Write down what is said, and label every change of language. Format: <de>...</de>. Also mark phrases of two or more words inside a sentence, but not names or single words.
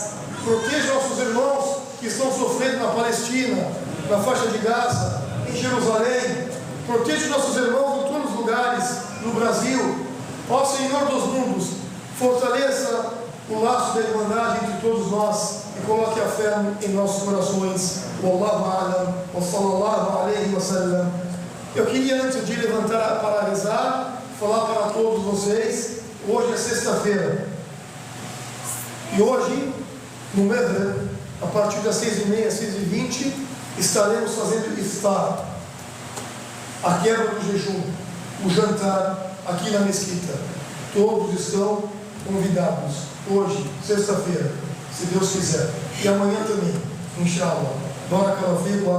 <pt>Proteja nossos irmãos que estão sofrendo na Palestina, na faixa de Gaza, em Jerusalém. Proteja nossos irmãos em todos os lugares, no Brasil. Ó Senhor dos mundos, fortaleça o laço da irmandade entre todos nós e coloque a fé em nossos corações.</pt> <ar>والله أعلم وصلى الله عليه وسلم.</ar> <pt>Eu queria, antes de levantar para rezar, falar para todos vocês, hoje é sexta-feira, e hoje, no Medré, a partir das 6h30, 6h20, estaremos fazendo iftar, a quebra do jejum, o jantar, aqui na mesquita. Todos estão convidados, hoje, sexta-feira, se Deus quiser, e amanhã também, inshallah.</pt> <ar>بارك الله فيكم.</ar>